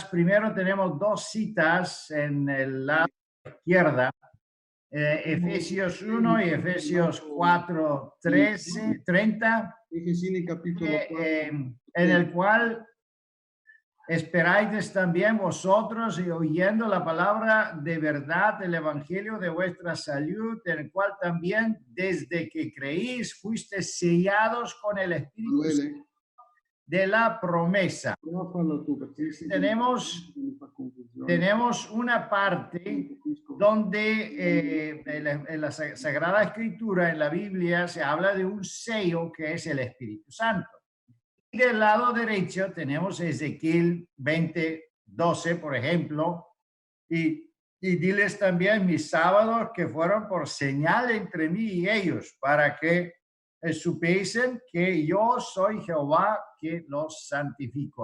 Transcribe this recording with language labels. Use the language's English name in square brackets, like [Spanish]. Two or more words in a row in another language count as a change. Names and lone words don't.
[Spanish] Primero tenemos 2 citas en el lado izquierda, Efesios 1 y Efesios 4, 30, en el cual esperáis también vosotros y oyendo la palabra de verdad del evangelio de vuestra salud, en el cual también desde que creéis fuisteis sellados con el Espíritu Santo de la promesa. [Italian] Prova a farlo tu, perché se mi fa confusione. [Spanish] Tenemos una parte donde en la Sagrada Escritura, en la Biblia, se habla de un sello que es el Espíritu Santo. Y del lado derecho tenemos Ezequiel 20:12, por ejemplo, y diles también mis sábados que fueron por señal entre mí y ellos, para que supiesen que yo soy Jehová que los santifico.